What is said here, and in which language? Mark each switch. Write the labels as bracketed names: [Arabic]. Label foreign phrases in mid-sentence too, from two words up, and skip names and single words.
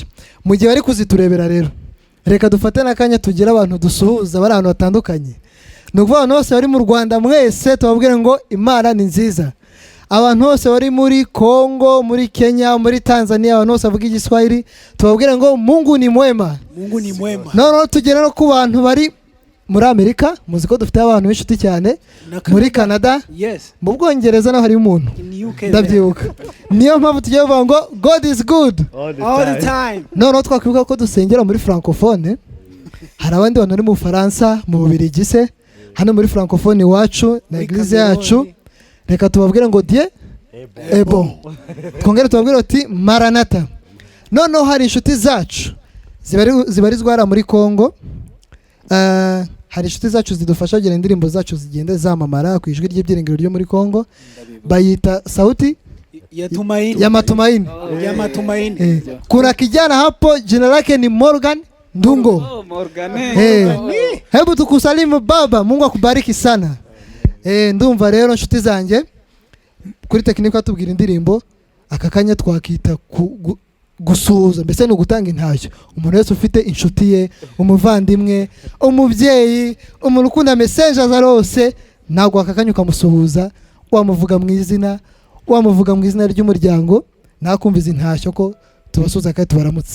[Kinyarwanda] Mu gihe bari kuziturebera rero, reka dufate n'akanya tugira abantu dusuhuza bari ahantu batandukanye. Ni ukuvuga abantu bose bari mu Rwanda mwese tubabwire ngo Imana ni nziza. Abantu bose bari muri Kongo, muri Kenya, muri Tanzania, abantu bose bavuga igiswahili tubabwire ngo [Swahili] Mungu ni mwema. Mungu ni mwema. [Kinyarwanda] Noneho tugera no ku bantu bari muri Amerika, muzi ko dufite abantu b'inshuti cyane, muri Canada, Yes. mu Bwongereza naho hari umuntu [English] In UK. [Kinyarwanda] ndabyibuka. Niyo mpamvu tugiye kuvuga ngo [English] God is good. All the time. [Kinyarwanda] Noneho twakwibuka ko dusengera muri francophone. Hari abandi bantu bari mu Bufaransa, mu Bubiligi se, hano muri francophone iwacu na eglise yacu. Reka tubabwire ngo [French] Dieu est bon. [Kinyarwanda] Twongere tubabwire ati Maranatha. Noneho hari inshuti zacu zibarizwa hariya muri Kongo. Hari inshuti zacu zidufasha kugira indirimbo zacu zigende zamamara ku ijwi ry'ibyiringiro ryo muri Kongo. Bayita sauti [Swahili] Ya tumaini. ya matumaini. Ya matumaini. Kuna kijana hapo jina lake ni Morgan Ndungo. Hebu tukusalimu baba, Mungu akubariki sana. [Kinyarwanda] Ndumva rero inshuti zanjye kuri tekinike atubwira indirimbo akakanya twakita gusuhuza, mbese no gutanga intashyo. Umuntu wese ufite inshuti ye, umuvandimwe, umubyeyi, umuntu ukunda message azarose, ntabwo akakanya ukamusuhuza, wamuvuga mu izina ry'umuryango, nakumviza intashyo ko tubasuhuza kandi tubaramutsa.